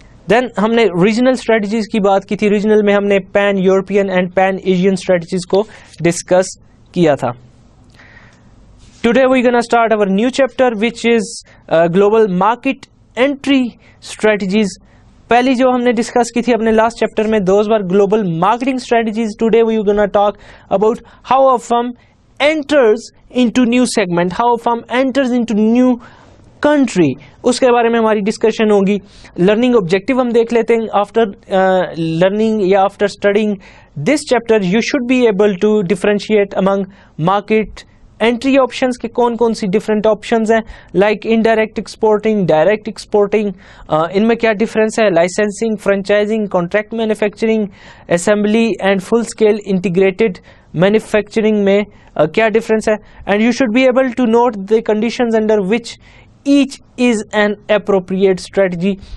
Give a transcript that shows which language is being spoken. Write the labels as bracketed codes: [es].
[ur] دین ہم نے regional strategies کی بات کی تھی. ریجنل میں ہم نے pain European and pain Asian strategies کو ڈسکس کیا تھا. [en] Today we gonna start over new chapter which is global market entry strategies. [ur] پہلی جو ہم نے ڈسکس کی تھی اپنے لاسٹ چیپٹر میں, [en] Those were global marketing strategies. Today we gonna talk about how a firm enters into new segment, how a firm enters into new country. [ur] اس کے بارے میں ہماری ڈسکشن ہوگی. لرننگ آبجیکٹو ہم دیکھ لیتے ہیں. [en] after learning یا after studying this chapter you should be able to differentiate among market entry options [ur] کے کون کون سی ڈفرینٹ آپشنز ہیں, [en] like indirect exporting, direct exporting, [ur] ان میں کیا ڈفرینس ہے, [en] licensing, franchising, contract manufacturing, assembly and full scale integrated manufacturing [ur] میں کیا difference ہے, [en] And you should be able to note the conditions under which each is an appropriate strategy.